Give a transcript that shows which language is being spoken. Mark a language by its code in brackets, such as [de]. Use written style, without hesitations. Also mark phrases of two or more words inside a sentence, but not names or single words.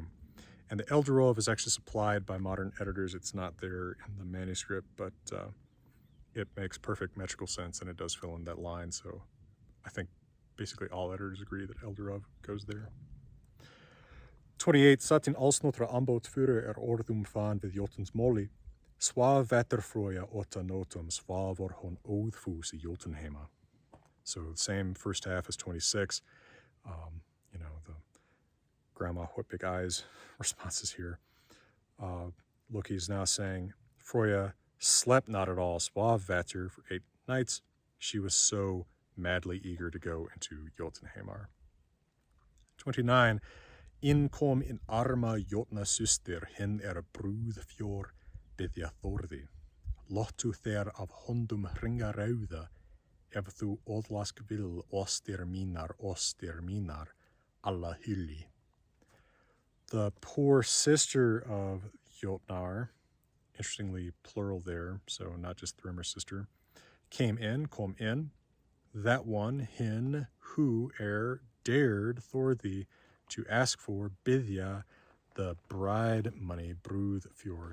[en] And the Eldorov is actually supplied by modern editors. It's not there in the manuscript, but it makes perfect metrical sense, and it does fill in that line. So I think basically all editors agree that Eldorov goes there. [non] 28. Satin allsnotra ambot fyrir orðum fan við Jotens móli. Svav veterfroja ota notum svavor hon óðfús í Jotunheima. [en] So the same first half as 26. The grandma what big eyes responses here. Loki is now saying, Froya slept not at all, [non] swav vater, [en] for 8 nights. She was so madly eager to go into Jotunheimar. [non] 29. In kom in arma Jotna syster hin brúðfjór byggja Þorði. Lottu þér af hondum hringa rauða, ef þú óðlask vill ostir mínar, alla hylli. [en] The poor sister of Jotnar, interestingly plural there, so not just Thrymr's sister, [non] kom in, [en] that one, hin, who dared Thorði to ask for bidya, the bride money, [non] brúð fjör.